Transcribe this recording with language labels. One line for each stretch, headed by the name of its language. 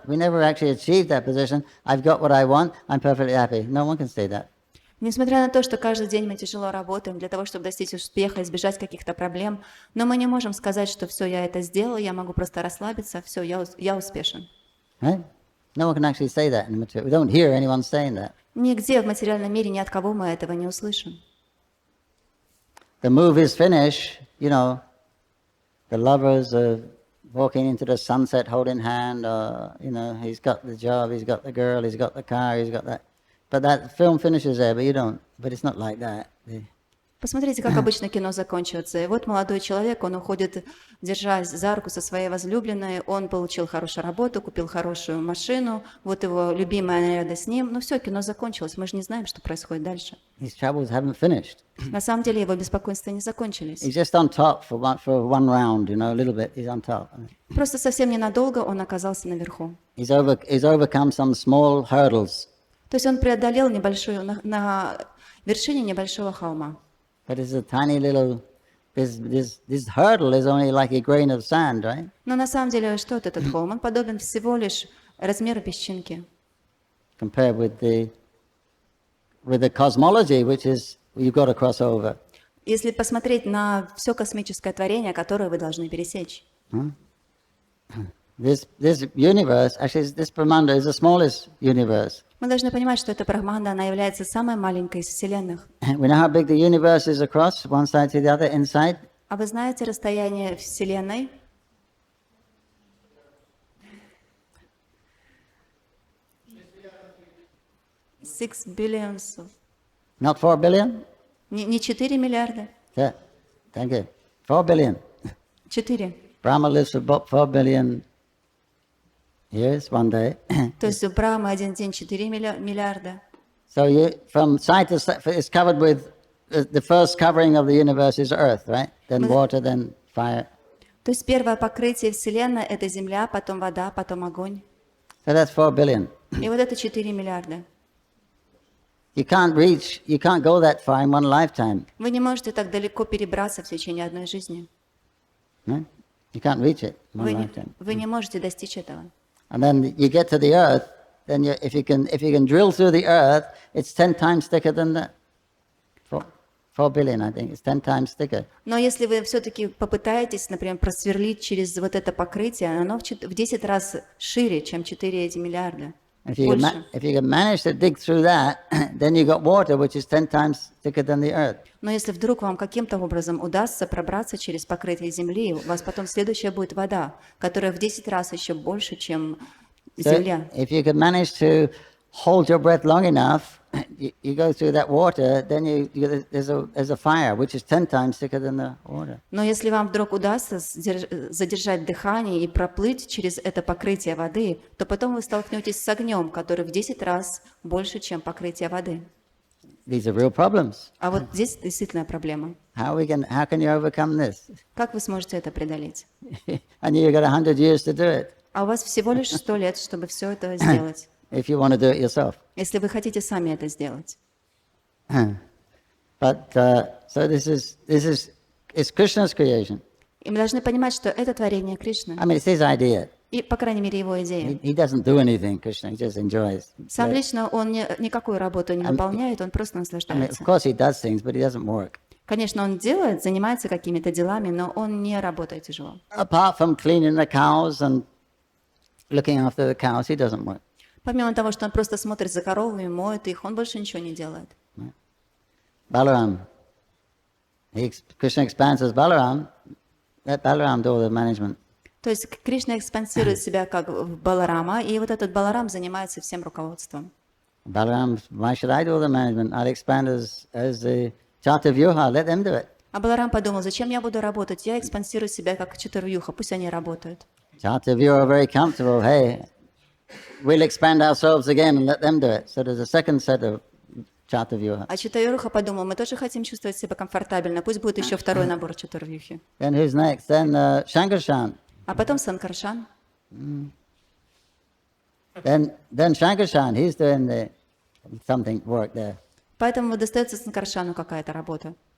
English: We never actually achieve that position. I've got what I want, I'm perfectly happy. No one can say that.
Russian: Несмотря на то, что каждый день мы тяжело работаем для того, чтобы достичь успеха, избежать каких-то проблем, но мы не можем сказать, что все, я это сделал, я могу просто расслабиться, все, я успешен.
English: Right? No one can actually say that in the material. We don't hear anyone saying that.
Russian: Нигде в материальном мире ни от кого мы этого не услышим.
English: The move is finished, the lovers are walking into the sunset holding hand, or, he's got the job, he's got the girl, he's got the car, he's got that. But that film finishes there, but you don't. But it's not like that.
Russian: Посмотрите, как обычно кино заканчивается. И вот молодой человек, он уходит, держась за руку со своей возлюбленной, он получил хорошую работу, купил хорошую машину, вот его любимая рядом с ним. Ну все, кино закончилось, мы же не знаем, что происходит дальше.
English: His troubles haven't finished.
Russian: На самом деле его беспокойства не закончились.
English: He's just on top for one round, a little bit. He's on top.
Russian: Просто совсем ненадолго он оказался наверху.
English: He's overcome some small hurdles.
Russian: То есть он преодолел на вершине небольшого холма.
English: But it's a tiny little. This hurdle is only like a grain of sand, right?
Russian: Но на самом деле что это, этот холм? Он подобен всего лишь размеру песчинки.
English: Compared with the cosmology, which is you've got to cross over.
Russian: Если посмотреть на все космическое творение, которое вы должны пересечь.
English: This universe, actually, this Brahmanda is the smallest universe.
Russian: Мы должны понимать, что эта Брахманда, она является самой маленькой из вселенных.
English: We know how big the universe is across one side to the other inside.
Russian: А вы знаете расстояние Вселенной?
English: Six billions. Not 4 billion?
Russian: Не 4 миллиарда.
English: Yeah. Thank you. 4 billion. 4. Brahma lives for about 4 billion years, one day.
Russian: То есть у Брамы один день 4 миллиарда.
English: So from side to side, it's covered with the first covering of the universe is earth, right? Then water, then fire.
Russian: То есть первое покрытие Вселенной — это Земля, потом вода, потом огонь.
English: So that's 4 billion.
Russian: И вот это 4 миллиарда.
English: You can't go that far in one lifetime.
Russian: Вы не можете так далеко перебраться в течение одной жизни.
English: Right? You can't reach it in one lifetime.
Russian: Вы не можете достичь этого.
English: And then you get to the earth, then if you can drill through the earth, it's 10 times thicker than that. 4 billion, I think. It's 10 times thicker.
Russian: Но если вы все-таки попытаетесь, например, просверлить через вот это покрытие, оно в 10 раз шире, чем 4 эти миллиарда.
English: If you
Russian: Больше.
English: can manage to dig through that, then you got water which is 10 times thicker than the earth.
Russian: Но если вдруг вам каким-то образом удастся пробраться через покрытие земли, у вас потом следующая будет вода, которая в 10 раз еще больше, чем земля.
English: So if you can manage to hold your breath long enough, you go through that water, then there's a fire which is 10 times thicker than the water.
Russian: Но если вам вдруг удастся задержать дыхание и проплыть через это покрытие воды, то потом вы столкнетесь с огнем, который в 10 раз больше, чем покрытие воды.
English: These are real problems.
Russian: А вот здесь действительно проблема.
English: How can you overcome this?
Russian: Как вы сможете это преодолеть?
English: And you've got 100 years to do it
Russian: А у вас всего лишь 100 лет, чтобы все это сделать,
English: if you want to do it yourself.
Russian: если вы хотите сами это сделать.
English: But so it's Krishna's creation.
Russian: И мы должны понимать, что это творение Кришны.
English: I mean, it's his idea.
Russian: И, по крайней мере, его идея.
English: He doesn't do anything, Krishna. He just enjoys.
Russian: Сам лично он никакую работу не выполняет, он просто
English: I mean,
Russian: наслаждается.
English: of course he does things, but he doesn't work.
Russian: Конечно, он делает, занимается какими-то делами, но он не работает тяжело.
English: Apart from cleaning the cows and looking after the cows, he doesn't work.
Russian: Помимо того, что он просто смотрит за коровами, моет их, он больше ничего не делает.
English: Balaram. Krishna expands as Balaram. Let Balaram do all the management.
Russian: То есть Кришна экспансирует себя как в Баларама, и вот этот Баларам занимается всем руководством.
English: Balaram, why should I do all the management? I'll expand as the Chatavyuha. Let them do it.
Russian: А Баларам подумал, зачем я буду работать? Я экспансирую себя как Чатурвьюха, пусть они работают.
English: Chatavyuha are very comfortable. Hey, we'll expand ourselves again and let them do it. So there's a second set of Chatavyuha.
Russian: А Чатурвьюха подумал, мы тоже хотим чувствовать себя комфортабельно, пусть будет еще второй набор Чатурвьюхи.
English: Then who's next? Then Shankarshan.
Russian: А потом Санкаршан.
English: Then Shankarshan, he's doing something work there.
Russian: Поэтому достается Санкаршану какая-то работа.